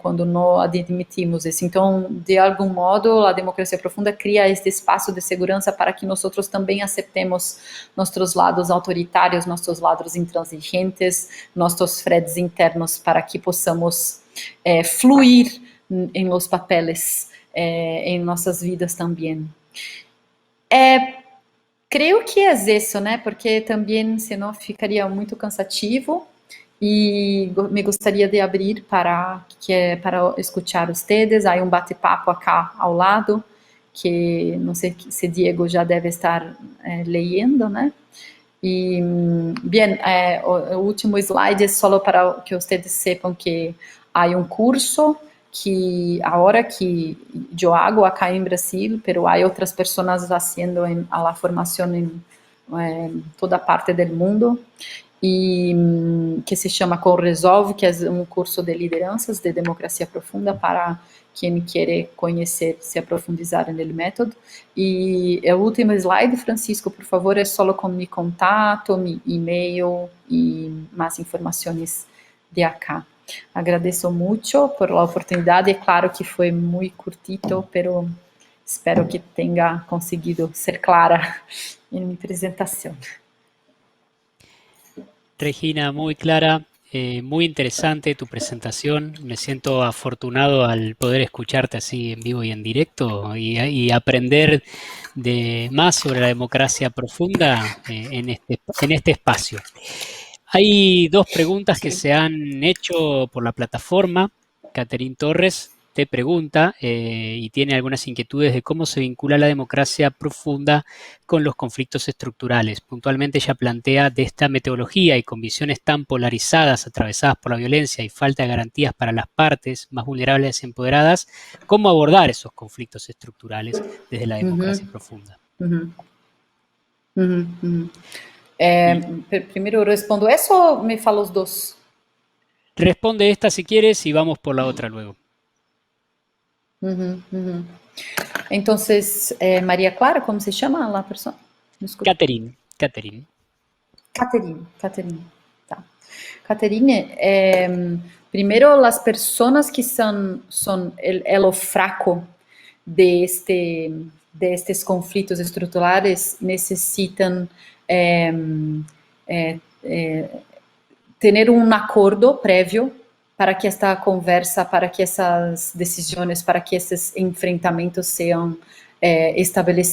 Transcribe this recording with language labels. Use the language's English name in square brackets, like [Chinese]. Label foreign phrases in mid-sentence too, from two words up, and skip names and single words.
[Portuguese] Quando não admitimos isso. Então, de algum modo, a democracia profunda cria este espaço de segurança para que nós outros também aceitemos nossos lados autoritários, nossos lados intransigentes, nossos fredes internos, para que possamos fluir em [Spanish] los papeles, [Portuguese] em nossas vidas também. Creio que é isso, né? Porque também, senão, ficaria muito cansativo. E me gostaria de abrir para escutar vocês. Há um bate-papo acá ao lado, que não sei se Diego já deve estar lendo, né? E, bem, o último slide é só para que vocês sepam que há um curso que agora que eu [Spanish] hago acá [Portuguese] em Brasil, mas há outras pessoas fazendo a formação em toda parte do mundo, e que se chama Corresolve, que é um curso de lideranças de democracia profunda para quem quer conhecer, se aprofundar no método. E o último slide, Francisco, por favor, é só com meu contato, meu e-mail e mais informações de acá. Agradeço muito por a oportunidade. É claro que foi muito curtito, pero espero que tenha conseguido ser clara em minha apresentação. [Spanish] Regina, muy clara, muy interesante tu presentación. Me siento afortunado al poder escucharte así en vivo y en directo y aprender más sobre la democracia profunda en este espacio. Hay 2 preguntas que se han hecho por la plataforma. Catherine Torres te pregunta y tiene algunas inquietudes de cómo se vincula la democracia profunda con los conflictos estructurales. Puntualmente ella plantea de esta metodología y con visiones tan polarizadas, atravesadas por la violencia y falta de garantías para las partes más vulnerables y empoderadas, cómo abordar esos conflictos estructurales desde la democracia profunda. [Portuguese] Primeiro eu respondo essa ou me fala os dois? [Spanish] Responde esta si quieres y vamos por la otra luego. Entonces, María Clara, ¿cómo se llama la persona? Catherine. Catherine. [Portuguese] Tá. Catherine, primeiro, as pessoas que são o elo fraco destes conflitos estruturais necessitam ter um acordo prévio para que esta conversa, para que essas decisões, para que esses enfrentamentos sejam estabelecidos.